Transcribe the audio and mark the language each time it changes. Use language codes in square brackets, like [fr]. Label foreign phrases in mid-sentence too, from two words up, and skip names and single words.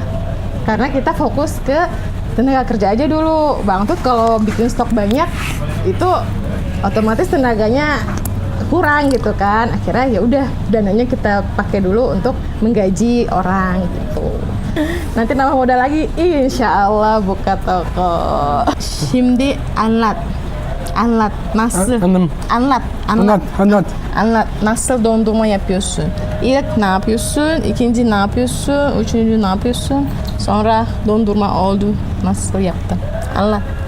[id] Karena kita fokus ke tenaga kerja aja dulu. Bang Tut kalau bikin stok banyak itu otomatis tenaganya kurang gitu kan. Akhirnya ya udah, dananya kita pakai dulu untuk menggaji orang gitu. Nanti nambah modal lagi, [ar] insya Allah [id] buka toko. [tr] Şimdi anlat nasıl anlat nasıl dondurma yapıyorsun? İlk ne yapıyorsun? İkinci ne yapıyorsun? Üçüncü ne yapıyorsun? Sonra dondurma oldu. Nasıl yaptın? Anlat.